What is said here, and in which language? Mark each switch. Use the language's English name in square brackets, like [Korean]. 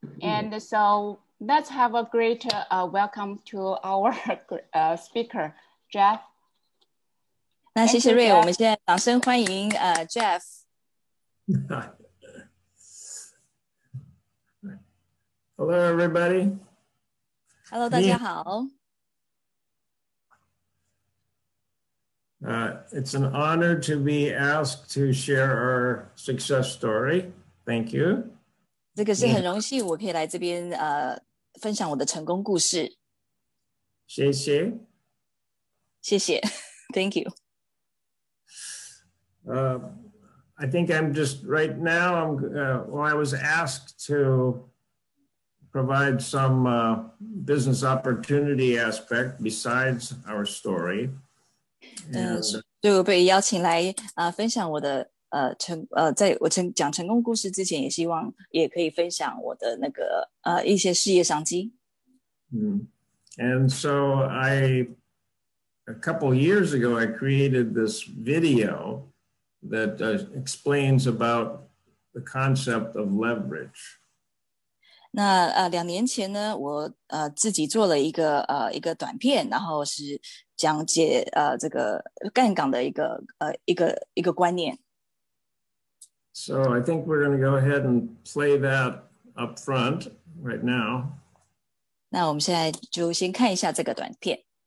[English] And so let's have a great welcome to our speaker, Jeff. [Chinese] 那谢谢 Ray， 我们现在掌声欢迎Jeff。 [English] Hello, everybody. Hello， [Chinese] 大家好。 [English] It's an honor to be asked to share our success story. Thank you. [Chinese] 这个是很荣幸，我可以来这边分享我的成功故事。谢谢。谢谢 [English] ，Thank you. I think I'm just right now. Well, I was asked to provide some business opportunity aspect besides our story. [Chinese] 所以我被邀请来分享我的在我讲成功故事之前，也希望也可以分享我的那个一些事业商机。 [English] And so a couple years ago, I created this video that explains about the concept of leverage. [Chinese] 那2年前呢，我自己做了一个短片，然后是讲解这个杠杆的一个观念。 [English] So I think we're going to go ahead and play that up front right now. [Chinese] 那我们现在就先看一下这个短片。